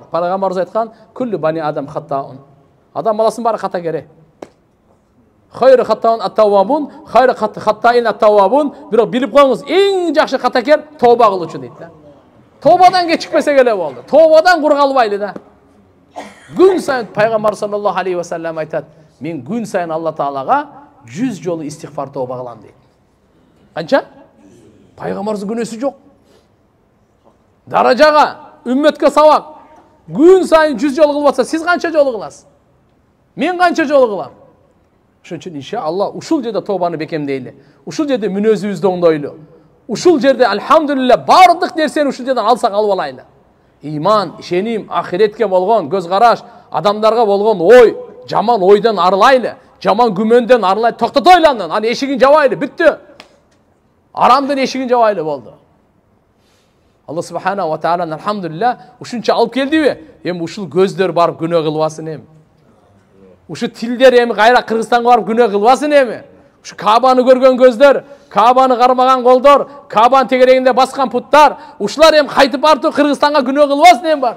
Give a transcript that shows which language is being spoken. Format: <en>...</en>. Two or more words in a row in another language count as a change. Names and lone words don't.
<ky>Пайгамбарыбыз айткан:</ky> <ar>"كل بني آدم خطاء."</ar> <ky>Адам баласынын баары ката кере.</ky> <ar>خير الخطائين التوابون، خير الخطائين التوابون.</ar> <ky>Бирок билип коюңуз, эң жакшы катакер тооба кылуучу дейт да. Тообадан кечикпесе эле болду. Тообадан кур калбайлы да. Gün сайын Пайгамбар</ky> <ar>صلى الله عليه وسلم</ar> <ky>айтат: "Мен gün сайын Алла Таалага 100 жолу истигфар тооба кылам" дейт. Канча? Пайгамбарыбыздын күнөөсү жок. Даражага, үммөткө сабак. Gün сайын 100 жолу кылып атса, сиз канча жолу кыласыз? Мен канча жолу кылам? Ошон үчүн иншалла ушул жерде тообаны бекемдейли. Ушул жерде мүнөзүбүздү оңдойлу. Ушул жерде альхамдулилля бардык нерсени ушул жерден алсак алып алайлы. Иман, ишеним, ахиретке болгон көз караш, адамдарга болгон ой, жаман ойдон арылайлы, жаман күмөндөн арылайлы, токтотойлу андан, аны эшигин жабайлы, бүттү. Арамдын эшигин жабайлы болду. Алла</ky> <ar>سبحانه وتعالى</ar> <ky>альхамдулилля ушунча алып келдиби? Эми ушул көздөр барып күнөө кылбасын эми. Ушу тилдер эми кайра Кыргызстанга барып күнөө кылбасын эми. Ушу Каабаны көргөн көздөр, Каабаны кармаган колдор, Каабанын тегерегинде баскан путтар, ушулар эми кайтып барып Кыргызстанга күнөө кылбасын эми барып.</ky>